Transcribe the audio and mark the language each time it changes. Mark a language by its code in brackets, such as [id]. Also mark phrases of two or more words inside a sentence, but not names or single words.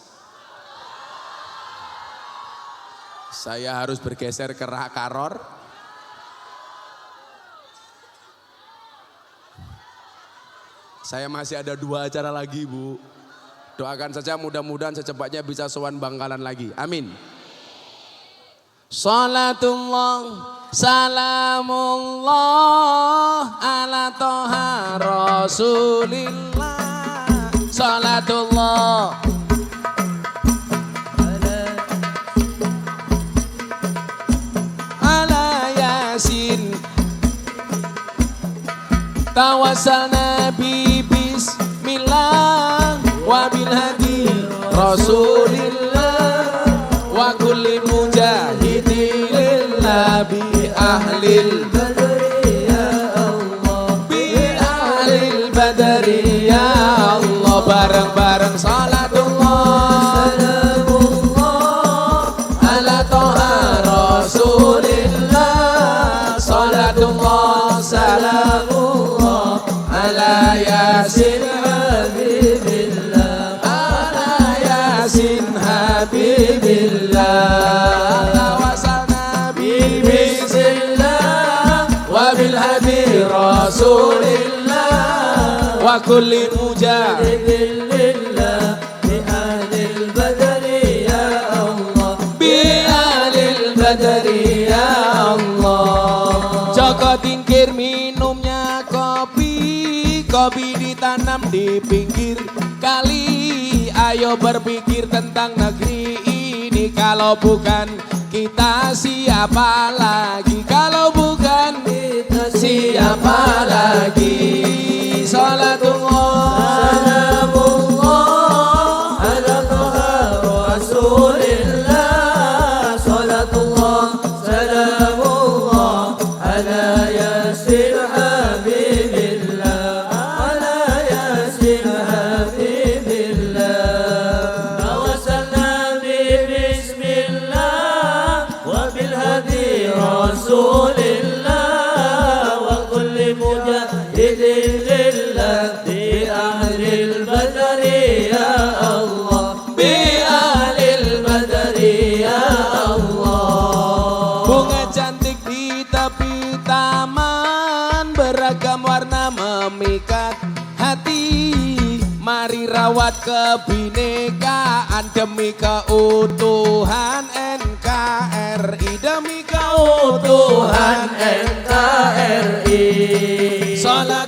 [id] Saya harus bergeser ke Karor. Saya masih ada 2 acara lagi, Bu. Doakan saja mudah-mudahan secepatnya bisa sowan Bangkalan lagi. Amin. [ar] صلاة الله، سلام الله على طه رسول الله. صلاة الله على يس. توسلنا ببسم الله وبالهادي رسول الله وكل مجاهد لله بأهل البدر يا الله، بأهل البدر يا الله. Bareng-bareng صلاة الله سلام الله على طه رسول الله. صلاة الله سلام الله على يس حبيب الله، على يس حبيب الله. توسلنا ببسم الله وبالهادي رسول الله وكل مجاهد لله بأهل البدر يا الله، بأهل البدر يا الله. [id] Joko tingkir minumnya kopi, kopi ditanam di pinggir kali. Ayo berpikir tentang negeri ini, kalau bukan kita siapa lagi? Kalau bukan kita siapa lagi? [ar] صلاة الله سلام الله على طه رسول الله. صلاة الله سلام الله على يس حبيب الله، على يس حبيب الله. توسلنا ببسم الله وبالهادي رسول الله وكل مجاهد لله بأهل البدر يا الله، بأهل البدر يا الله. [id] Bunga cantik di tepi taman, beragam warna memikat hati. Mari rawat kebinekaan demi keutuhan NKRI, demi keutuhan NKRI.